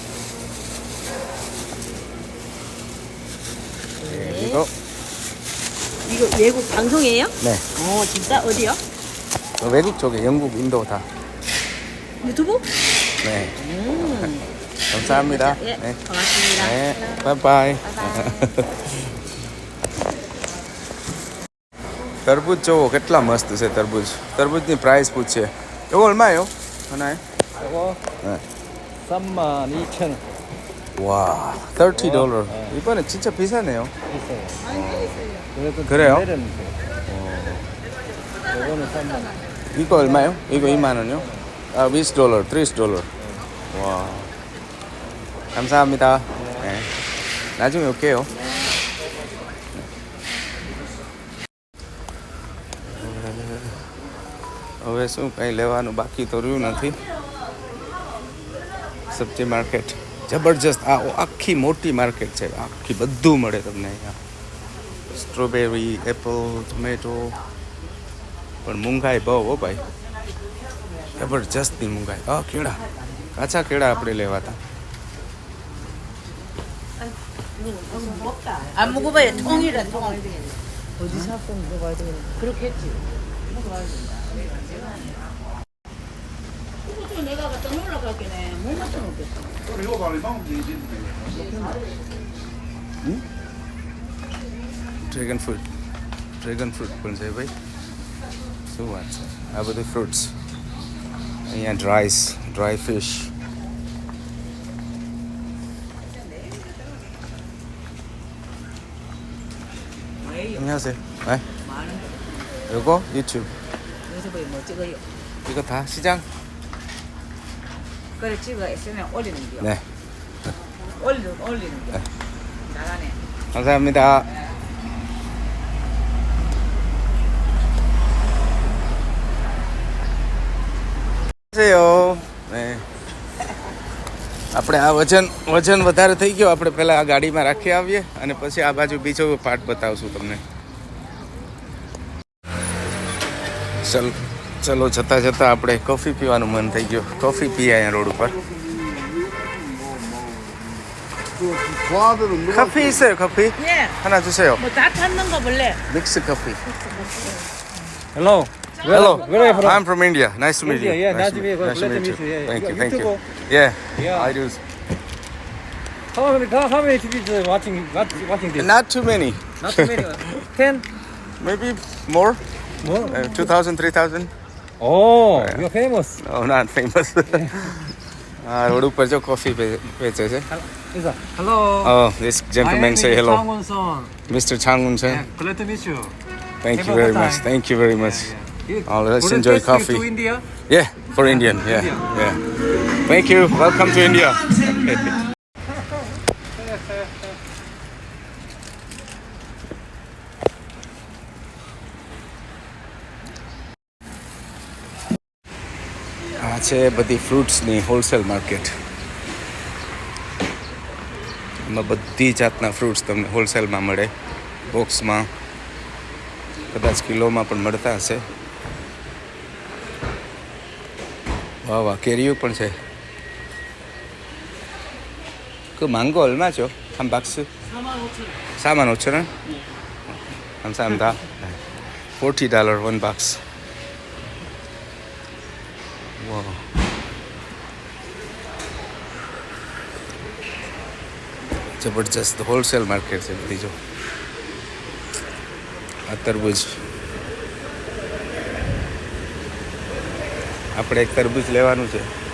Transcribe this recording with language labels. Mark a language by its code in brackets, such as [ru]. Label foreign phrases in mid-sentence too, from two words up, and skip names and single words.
[ko] 네, 이거. 이거 외국 방송이에요? 네. 어, 진짜? 어디요? 외국 쪽에 영국, 인도 다. 유튜브? 네. 감사합니다. 예, 네. 고맙습니다. 네. 바이바이. [gu] તરબૂચ જોવો કેટલા મસ્ત છે તરબૂચ. તરબૂચની પ્રાઇસ પૂછીએ. [ko] 이거 얼마예요? 하나에? 이거 네. 32,000원 와, $30. 이번에 진짜 비싸네요. 있어요. 그래요? 내렸는데. 이거는 3만 원. 이거 얼마요? 이거 2만 원이요? 아, $20, $30. 와. 감사합니다. 네. 나중에 올게요. [gu] હવે શું કંઈ લેવાનું બાકી તો રહ્યું નથી. સબ્જી માર્કેટ જબરજસ્ત. આ આખી મોટી માર્કેટ છે. આખી બધું મળે તમને અહીંયા. [en] strawberry, apple, tomato. [gu] પણ મોંઘાઈ બહુ હો ભાઈ. જબરજસ્તની મોંઘાઈ. કેળા, કાચા કેળા આપણે લેવાતા. [ko] 안 먹어봐요. 통이라 통. 어디 사건 먹어야 되겠네. 그렇겠지. 이것도 내가 갖다 놀러 갈게네. 못 맞춰 놓겠어. [en] dragon fruit. dragon fruit [gu] પણ છે ભાઈ. શું વાત છે. આ બધું ફ્રૂટ્સ. અહીંયા [en] dry fish. [ko] 안녕하세요. 네. 요거 유튜브. 여기서 뭐 찍어요? 이거 다 시장? 그래 찍어 SNS에 올리는 거요. 네. 올리는 거. 네. 나가네. 감사합니다. 안녕하세요. 네. [gu] આપણે આ વજન વધારે થઈ ગયો. આપણે પહેલા આ ગાડીમાં રાખી આવીએ અને પછી આ બાજુ બીજો પાર્ટ બતાવશું તમને. ચલો જતા જતા આપણે કોફી પીવાનું મન થઈ ગયું. કોફી પીએ અહીંયા રોડ ઉપર. [ko] 커피 있어요, 커피? 예. 하나 주세요. 뭐 다 찾는 거 볼래? 믹스 커피. [en] Hello. Hello. Where are you from? I'm from India. Nice to meet you. India, yeah, nice to meet you. Nice to Glad to meet meet you. you. Yeah, Thank yeah. you, thank you. YouTube? Yeah, Yeah. I do. How many TVs watching this? Not too many. Not too many. 10? Maybe more. More? 2,000, 3,000. Oh, you're famous. No, not famous. [gu] રોડ ઉપર જો કોફી વેચે છે. [en] Hello. Oh, this gentleman say hello. Changwon son. [gu] Mr. Changwon છે. [en] Yeah, glad to meet you. Thank you Have a very good much. time. Thank you very much. Oh, let's Wouldn't enjoy take you coffee. to India? Yeah, for Indian. Yeah, yeah. Thank you. Welcome to India. [gu] આ છે બધી ફ્રૂટ્સની [en] wholesale market. [gu] એમાં બધી જાતના ફ્રૂટ્સ તમને હોલસેલમાં મળે. બોક્સમાં કદાચ કિલોમાં પણ મળતા હશે. વાહ વાહ કેરીઓ પણ છે [ko] 그 망고 얼마죠? 한 박스? 45,000원? 감사합니다. [en] $40 one box. [ko] 와. [gu] જબરજસ્ત [en] wholesale market [gu] છે બધી જો આ તરબૂચ આપણે એક તરબૂચ લેવાનું છે